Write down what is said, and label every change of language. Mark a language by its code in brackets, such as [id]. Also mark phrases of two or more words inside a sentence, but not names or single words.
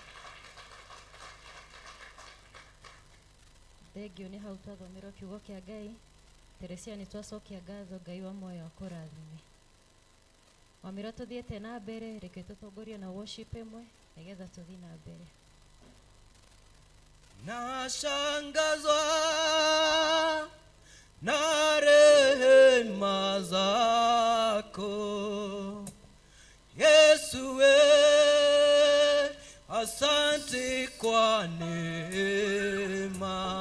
[ki] Thengio nĩ hau twathomerwo kiugo kĩa Ngai. Teresia nĩ twacokia ngatho Ngai wa moyo akũrathime. Wamira tuthiĩte na mbere, reke tũtongorie na worship ĩmwe nĩgetha tũthiĩ na mbere. [sw] Nashangazwa na rehema zako Yesu we, asante kwa neema.